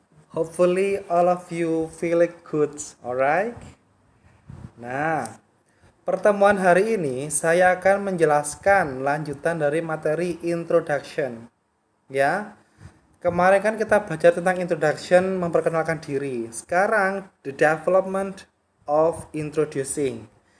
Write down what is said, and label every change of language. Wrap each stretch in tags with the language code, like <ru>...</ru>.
<en>Hopefully all of you feel it good, alright?</en> <id>Nah, pertemuan hari ini saya akan menjelaskan lanjutan dari materi introduction. Ya, kemarin kan kita baca tentang introduction, memperkenalkan diri.</id> <en>Sekarang the development of introducing.</en>